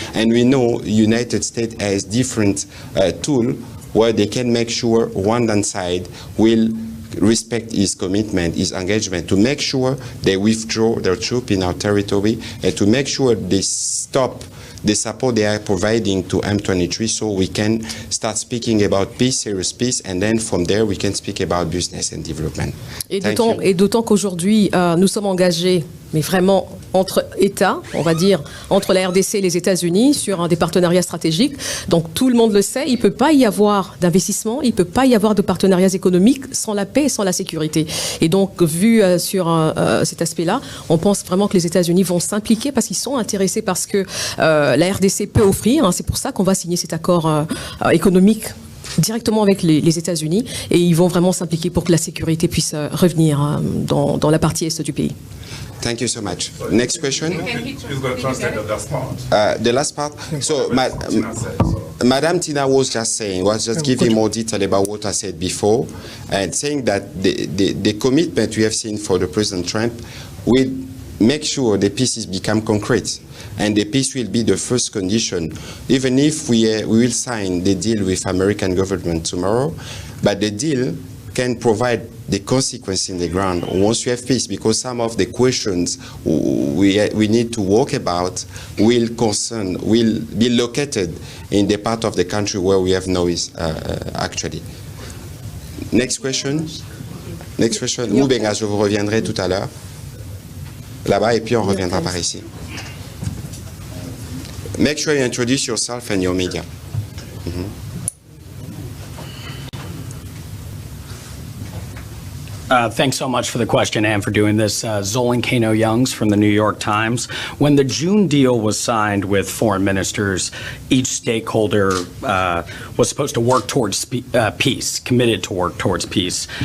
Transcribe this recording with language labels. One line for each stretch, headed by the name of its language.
English: And we know United States has different tools where they can make sure Rwandan side will respect his commitment, his engagement, to make sure they withdraw their troops in our territory and to make sure they stop the support they are providing to M23 so we can start speaking about peace, serious peace, and then from there we can speak about business and development.
French: Et d'autant qu'aujourd'hui, nous sommes engagés, mais vraiment entre États, on va dire, entre la RDC et les États-Unis sur des partenariats stratégiques. Donc tout le monde le sait, il ne peut pas y avoir d'investissement, il ne peut pas y avoir de partenariats économiques sans la paix et sans la sécurité. Et donc, vu sur cet aspect-là, on pense vraiment que les États-Unis vont s'impliquer parce qu'ils sont intéressés par ce que la RDC peut offrir. C'est pour ça qu'on va signer cet accord économique directement avec les États-Unis, et ils vont vraiment s'impliquer pour que la sécurité puisse revenir dans la partie est du pays.
English: Thank you so much. Next question. Please go translate the last part. The last part. So, Madame Tina was just giving more detail about what I said before, and saying that the commitment we have seen for the President Trump will make sure the pieces become concrete. And the peace will be the first condition, even if we will sign the deal with American government tomorrow, but the deal can provide the consequence in the ground once you have peace, because some of the questions we need to work about will be located in the part of the country where we have noise actually. Next question. Next question.
French: Moubenga, je vous reviendrai tout à l'heure. Là-bas, et puis on reviendra par ici.
English: Make sure you introduce yourself and your media. Thanks so much for the question and for doing this. Zolan Kano-Youngs from the New York Times. When the June deal was signed with foreign ministers, each stakeholder was supposed to work towards peace, committed to work towards peace.